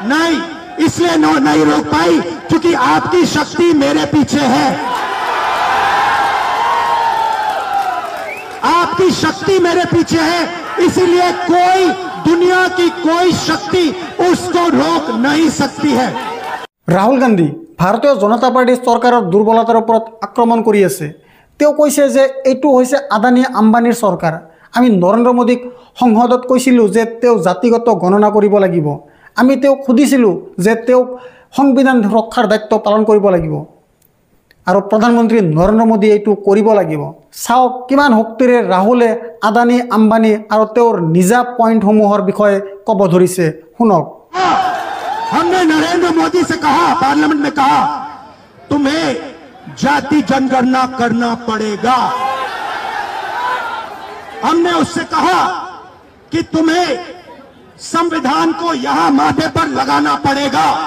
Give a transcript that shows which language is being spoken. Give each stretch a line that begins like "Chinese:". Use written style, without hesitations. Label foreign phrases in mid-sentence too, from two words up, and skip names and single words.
Hindi: नहीं, इसलिए नहीं रोक पाई क्योंकि आपकी शक्ति मेरे पीछे है। आपकी शक्ति मेरे पीछे है, इसीलिए कोई दुनिया की कोई शक्ति उसको रोक नहीं सकती है।
Assamese: राहुल गांधी भारतीय जनता पार्टी सरकाৰৰ দুৰ্বলতাৰ ওপৰত আক্ৰমণ কৰি আছে। তেওঁ কৈছে যে এইটো হৈছে আদানী আম্বানীৰ চৰকাৰ। আমি নৰেন্দ্ৰ মোদীক সংসদত কৈছিলোঁ যে তেওঁ জাতিগত গণনা কৰিব লাগিব। আমি তেওঁক সুধিছিলোঁ যে তেওঁক সংবিধান ৰক্ষাৰ দায়িত্ব পালন কৰিব লাগিব আৰু প্ৰধানমন্ত্ৰী নৰেন্দ্ৰ মোদীয়ে এইটো কৰিব লাগিব। চাওক কিমান শক্তিৰে ৰাহুলে আদানী আম্বানী আৰু তেওঁৰ নিজা পইণ্টসমূহৰ বিষয়ে ক'ব ধৰিছে। শুনক।
Hindi: हमने नरेंद्र मोदी से कहा, पार्लियामेंट में कहा, तुम्हें जाति जनगणना करना पड़ेगा। हमने उससे कहा कि तुम्हें संविधान को यहां माथे पर लगाना पड़ेगा।